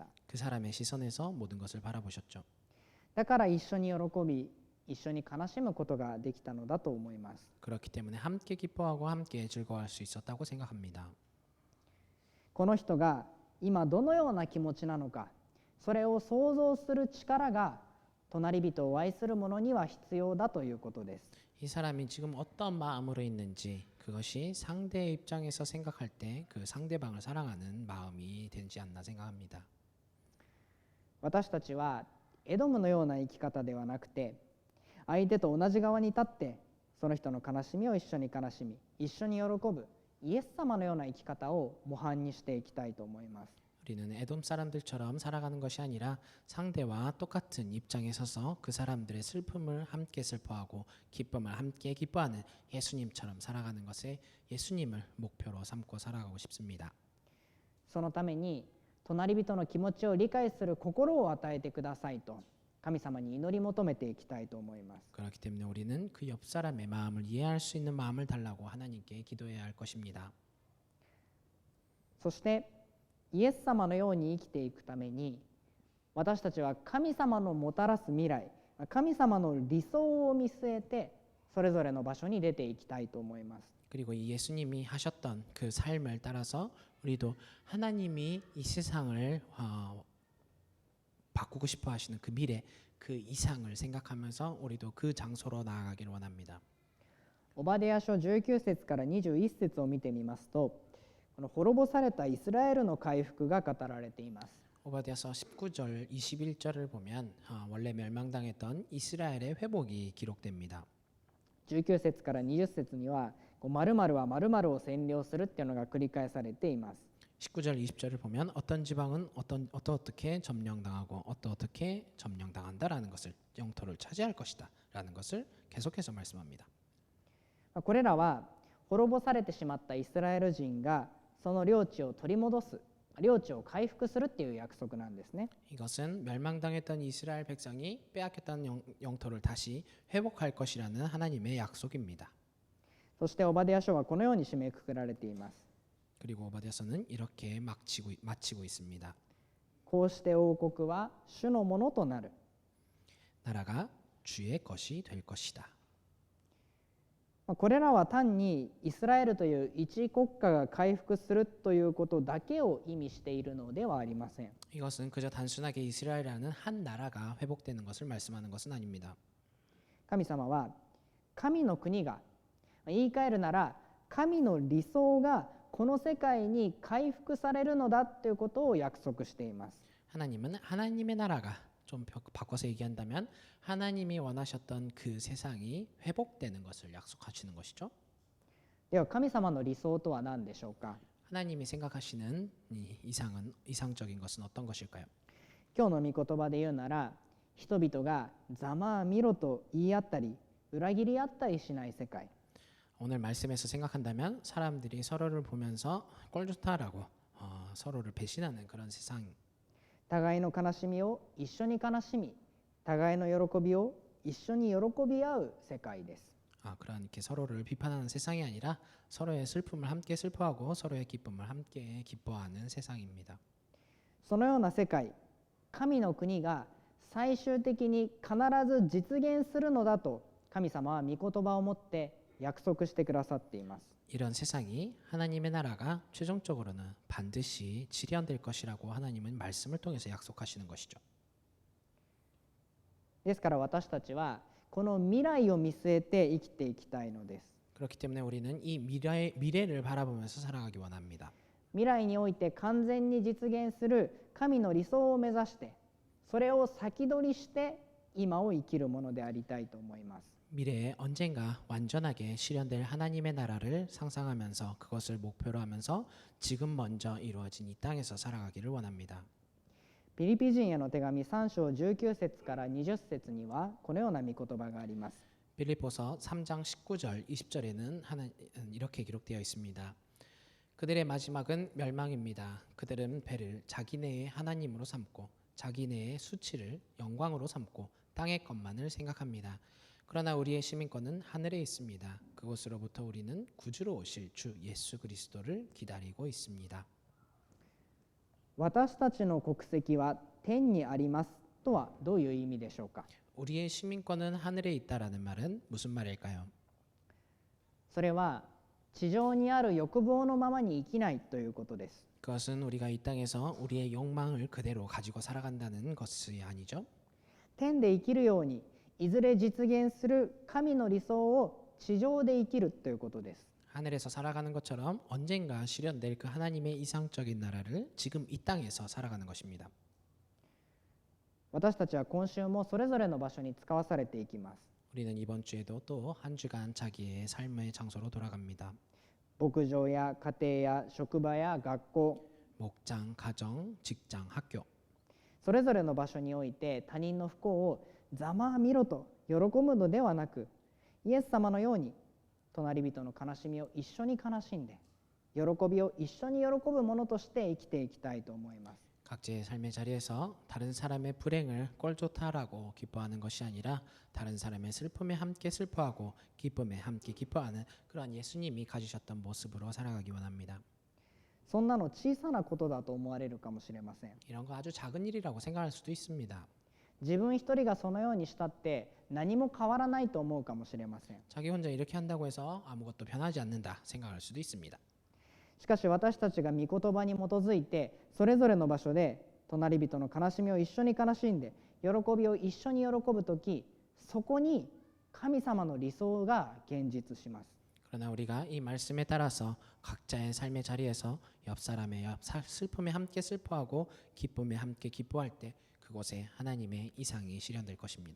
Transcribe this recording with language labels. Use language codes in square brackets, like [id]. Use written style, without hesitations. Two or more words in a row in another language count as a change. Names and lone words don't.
[ko] 그 사람의 시선에서 모든 것을 바라보셨죠. [ja] だから一緒に喜び、一緒に悲しむことができたのだと思います。 [ko] 그렇기 때문에 함께 기뻐하고 함께 즐거워할 수 있었다고 생각합니다. [ja] この人が今どのような気持ちなのか、それを想像する力が隣人を愛する者には必要だということです。 [ko] 이 사람이 지금 어떤 마음으로 있는지 그것이 상대의 입장에서 생각할 때 그 상대방을 사랑하는 마음이 되지 않나 생각합니다. [ja] 私たちはエドムのような生き方ではなくて、相手と同じ側に立ってその人の悲しみを一緒に悲しみ、一緒に喜ぶイエス様のような生き方を模範にしていきたいと思います。 [ko] 우리는 에돔 사람들처럼 살아가는 것이 아니라 상대와 똑같은 입장에 서서 그 사람들의 슬픔을 함께 슬퍼하고 기쁨을 함께 기뻐하는 예수님처럼 살아가는 것에 예수님을 목표로 삼고 살아가고 싶습니다. [ja] そのために隣人の気持ちを理解する心を与えてくださいと神様に祈り求めていきたいと思います。 [ko] 그렇기 때문에 우리는 그 옆 사람의 마음을 이해할 수 있는 마음을 달라고 하나님께 기도해야 할 것입니다. [ja] そしてイエス様のように生きていくために、私たちは神様のもたらす未来、神様の理想を見据えてそれぞれの場所に出ていきたいと思います。 [ko] 그리고 이 예수님이 하셨던 그 삶을 따라서 우리도 하나님이 이 세상을 바꾸고 싶어 하시는 그 미래, 그 이상을 생각하면서 우리도 그 장소로 나아가기를 원합니다. [ja] オバデヤ書19節から21節を見てみますと、この滅ぼされたイスラエルの回復が語られています。 [ko] 오바댜서 19절 21절을 보면 원래 멸망당했던 이스라엘의 회복이 기록됩니다. [ja] 19 節から20節には〇〇は〇〇を占領するっていうのが繰り返されています。 [ko] 19절 20절을 보면 어떤 지방은 어떻게 점령당하고 어떻게 점령당한다라는 것을 영토를 차지할 것이다라는 것을 계속해서 말씀합니다. [ja] これらは滅ぼされてしまったイスラエル人がその領地を取り戻す、領地を回復するっていう約束なんですね。 [ko] 이것은 멸망당했던 이스라엘 백성이 빼앗겼던 영토를 다시 회복할 것이라는 하나님의 약속입니다. [ja] そしてオバデヤ書はこのように締めくくられています。 [ko] 그리고 오바댜서는 이렇게 마치고 있습니다. [ja] こうして王国は主のものとなる。 [ko] 나라가 주의 것이 될 것이다. [ja] これらは単にイスラエルという一国家が回復するということだけを意味しているのではありません。 [ko] 이것은 그저 단순하게 이스라엘이라는 한 나라가 회복되는 것을 말씀하는 것은 아닙니다. [ja] 神様は神の国が、言い換えるなら神の理想がこの世界に回復されるのだということを約束しています。 [ko] 하나님은 하나님의 나라가 좀 바꿔서 얘기한다면 하나님이 원하셨던 그 세상이 회복되는 것을 약속하시는 것이죠. [ja] では神様の理想とは何でしょうか。 [ko] 하나님이 생각하시는 이 이상적인 것은 어떤 것일까요? [ja] 今日の御言葉で言うなら、人々がざまあみろと言い合ったり裏切り合ったりしない世界。 [ko] 오늘 말씀에서 생각한다면 사람들이 서로를 보면서 꼴 좋다라고 서로를 배신하는 그런 세상. [ja] 互いの悲しみを一緒に悲しみ、互いの喜びを一緒に喜び合う世界です。 [ko] 그런 이렇게 서로를 비판하는 세상이 아니라 서로의 슬픔을 함께 슬퍼하고 서로의 기쁨을 함께 기뻐하는 세상입니다. [ja] そのような世界、神の国が最終的に必ず実現するのだと神様は御言葉をもって約束してくださっています。 [ko] 이런 세상이 하나님의 나라가 최종적으로는 반드시 실현될 것이라고 하나님은 말씀을 통해서 약속하시는 것이죠. [ja] ですから私たちはこの未来を見据えて生きていきたいのです。 [ko] 그렇기 때문에 우리는 이 미래를 바라보면서 살아가기 원합니다. [ja] 未来において完全に実現する神の理想を目指して、それを先取りして今を生きるものでありたいと思います。 [ko] 미래에 언젠가 완전하게 실현될 하나님의 나라를 상상하면서 그것을 목표로 하면서 지금 먼저 이루어진 이 땅에서 살아가기를 원합니다. [ja] ピリピ人への手紙3章19節から20節にはこのような御言葉があります。 [ko] 빌립보서 3장 19절 20절에는 이렇게 기록되어 있습니다. 그들의 마지막은 멸망입니다. 그들은 배를 자기네의 하나님으로 삼고 자기네의 수치를 영광으로 삼고 땅의 것만을 생각합니다. 그러나 우리의 시민권은 하늘에 있습니다. 그곳으로부터 우리는 구주로 오실 주 예수 그리스도를 기다리고 있습니다. [ja] 私たちの国籍は天にありますとはどういう意味でしょうか。 [ko] 우리의 시민권은 하늘에 있다라는 말은 무슨 말일까요? [ja] それは地上にある欲望のままに生きないということです。 [ko] 그것은 우리가 이 땅에서 우리의 욕망을 그대로 가지고 살아간다는 것이 아니죠. [ja] 天で生きるようにいずれ実現する神の理想を地上で生きるということです。 [ko] 하늘에서 살아가는 것처럼 언젠가 실현될 그 하나님의 이상적인 나라를 지금 이 땅에서 살아가는 것입니다. [ja] 私たちは今週もそれぞれの場所に使わされていきます。 [ko] 우리는 이번 주에도 또 한 주간 자기의 삶의 장소로 돌아갑니다. [ja] 牧場や家庭や職場や学校、 [ko] 목장, 가정, 직장, 학교 [ja] それぞれの場所において他人の不幸をざまあみろと喜ぶのではなく、イエス様のように隣人の悲しみを一緒に悲しんで、喜びを一緒に喜ぶものとして生きていきたいと思います。 [ko] 각자의 삶의 자리에서 다른 사람의 불행을 꼴좋다라고 기뻐하는 것이 아니라 다른 사람의 슬픔에 함께 슬퍼하고 기쁨에 함께 기뻐하는 그러한 예수님이 가지셨던 모습으로 살아가기 원합니다. [ja] そんなの小さなことだと思われるかもしれません。 [ko] 이런 거 아주 작은 일이라고 생각할 수도 있습니다. [ja] 自分一人がそのようにしたって何も変わらないと思うかもしれません。 [ko] 자기 혼자 이렇게 한다고 해서 아무것도 변하지 않는다 생각할 수도 있습니다. [ja] しかし私たちが御言葉に基づいてそれぞれの場所で隣人の悲しみを一緒に悲しんで喜びを一緒に喜ぶとき、そこに神様の理想が現実します。 [ko] 그러나 우리가 이 말씀에 따라서 각자의 삶의 자리에서 옆 사람의 슬픔에 함께 슬퍼하고 기쁨에 함께 기뻐할 때 그곳에 하나님의 이상이 실현될 것입니다.